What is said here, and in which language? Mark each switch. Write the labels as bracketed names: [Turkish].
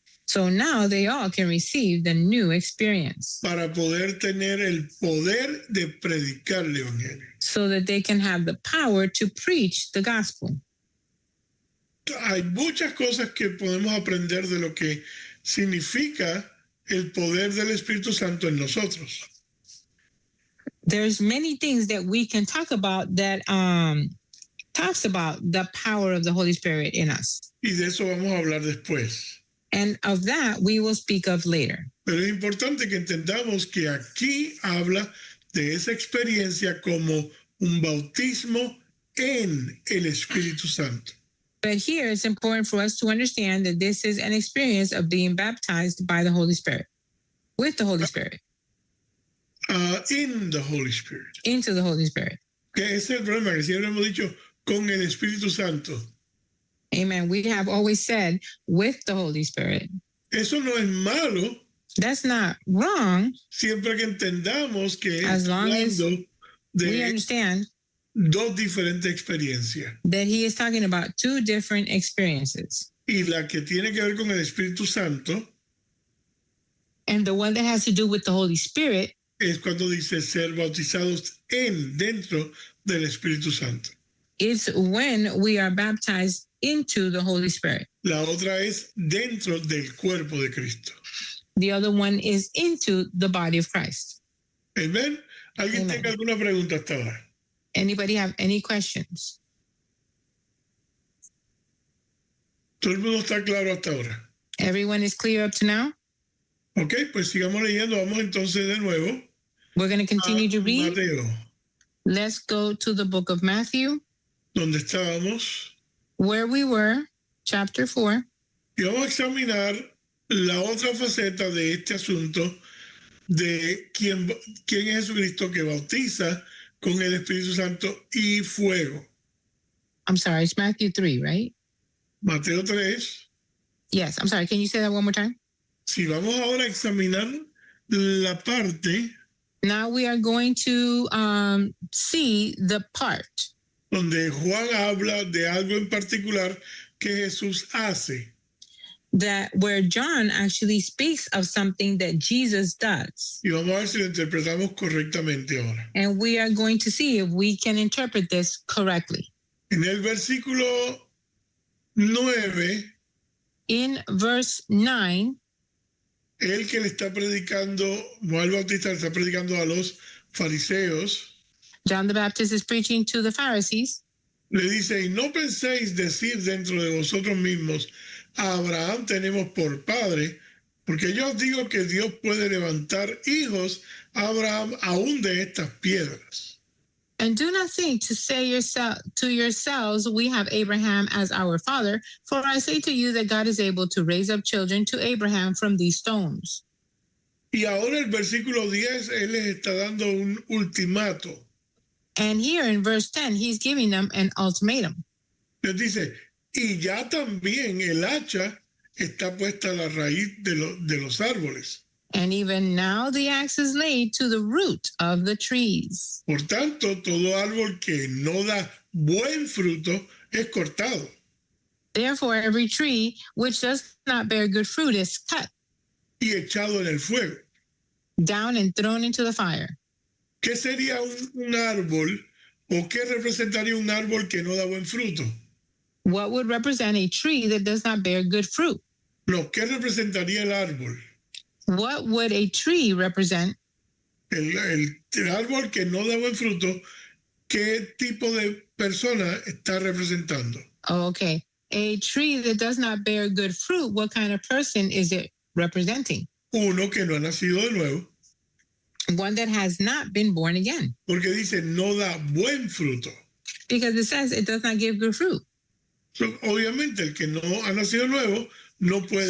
[English] so now they all can receive the new experience [Spanish] para poder tener el poder de predicar el Evangelio. [English] so that they can have the power to preach the gospel. [Spanish] Hay muchas cosas que podemos aprender de lo que significa el poder del Espíritu Santo en nosotros. [English] There's many things that we can talk about that talks about the power of the Holy Spirit in us. [Spanish] Y de eso vamos a hablar después. [English] And of that, we will speak of later. [Spanish] Pero es importante que entendamos que aquí habla de esa experiencia como un bautismo en el Espíritu Santo. [English] But here it's important for us to understand that this is an experience of being baptized by the Holy Spirit, with the Holy Spirit, In the Holy Spirit. into the Holy Spirit. [Spanish] Que ese es el problema, que siempre hemos dicho con el Espíritu Santo. [English] Amen. We have always said with the Holy Spirit. [Spanish] Eso no es malo, [English] That's not wrong [Spanish] siempre que entendamos que [English] As [Spanish] es [English] long as [Spanish] hablando [English] we [Spanish] de [English] understand [Spanish] dos diferentes experiencias. [English] that he is talking about two different experiences. [Spanish] Y la que tiene que ver con el Espíritu Santo [English] And the one that has to do with the Holy Spirit [Spanish] es cuando dice ser bautizados dentro del Espíritu Santo. [English] is when we are baptized into the Holy Spirit. [Spanish] La otra es dentro del cuerpo de Cristo. [English] The other one is into the body of Christ. [Spanish] Amén. ¿Alguien [English] Amen. [Spanish] tenga alguna pregunta hasta ahora? [English] Anybody have any questions? [Spanish] Todo el mundo está claro hasta ahora. [English] Everyone is clear up to now? [Spanish] Ok, pues sigamos leyendo. Vamos entonces de nuevo [English] We're going to continue [Spanish] a [English] to read. [Spanish] Mateo, [English] Let's go to the book of Matthew, [Spanish] donde estábamos, [English] where we were, chapter 4. [Spanish] y vamos a examinar la otra faceta de este asunto de quién es Jesucristo que bautiza con el Espíritu Santo y fuego. [English] I'm sorry, it's Matthew 3, right? [Spanish] Mateo 3. [English] Yes, I'm sorry. Can you say that one more time? [Spanish] Si vamos ahora a examinar la parte [English] Now we are going to see the part [Spanish] donde Juan habla de algo en particular que Jesús hace. [English] that where John actually speaks of something that Jesus does. [Spanish] Y vamos a ver si lo interpretamos correctamente ahora. [English] And we are going to see if we can interpret this correctly. [Spanish] En el versículo 9, [English] In verse 9, [Spanish] el que le está predicando, Juan el Bautista le está predicando a los fariseos, [English] John the Baptist is preaching to the Pharisees. [Spanish] le dice, y no penséis decir dentro de vosotros mismos, a Abraham tenemos por padre, porque yo os digo que Dios puede levantar hijos a Abraham aún de estas piedras. [English] And do not think to say to yourselves, we have Abraham as our father, for I say to you that God is able to raise up children to Abraham from these stones. [Spanish] Y ahora el versículo 10, él les está dando un ultimato. [English] And here in verse 10, he's giving them an ultimatum. [Spanish] Les dice, y ya también el hacha está puesta a la raíz de los árboles. [English] And even now the axe is laid to the root of the trees. [Spanish] Por tanto, todo árbol que no da buen fruto es cortado [English] Therefore, every tree which does not bear good fruit is cut [Spanish] y echado en el fuego. [English] down and thrown into the fire. [Spanish] ¿Qué sería un árbol o qué representaría un árbol que no da buen fruto? [English] What would represent a tree that does not bear good fruit? [Spanish] No, ¿qué representaría el árbol? [English] What would a tree represent? [Spanish] El árbol que no da buen fruto, ¿qué tipo de persona está representando? [English] Oh, okay. A tree that does not bear good fruit, what kind of person is it representing? [Spanish] Uno que no ha nacido de nuevo, [English] One that has not been born again. [Spanish] porque dice no da buen fruto. [English] Because it says it does not give good fruit. [Spanish] So, obviamente el que no ha nacido nuevo no puede